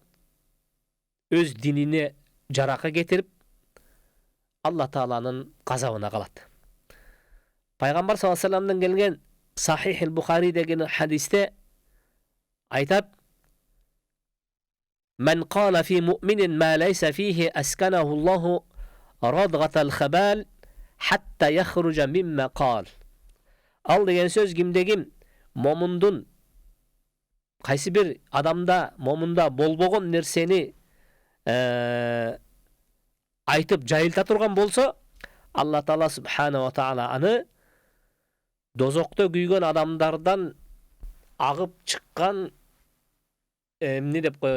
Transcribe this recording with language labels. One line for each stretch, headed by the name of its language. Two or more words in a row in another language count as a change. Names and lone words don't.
Kyrgyz: Өз динине жаракы кетирип, Алла Тааланын газабына калат.
Arabic: Пайгамбар صلى الله عليه وسلم
Kyrgyz: келген Сахих Бухари деген хадисте айтат:
Arabic: "من قال في مؤمن ما ليس فيه أسكنه الله ردغة الخبال حتى يخرج مما قال."
Kyrgyz: Ал деген сөз кимде ким момундун кайсы бир адамда, момунда болбогон нерсени айтып жайылта турган болсо, Алла Таала
Arabic: سبحانه وتعالى
Kyrgyz: аны дозокто күйгөн адамдардан агып чыккан эмне деп коебуз?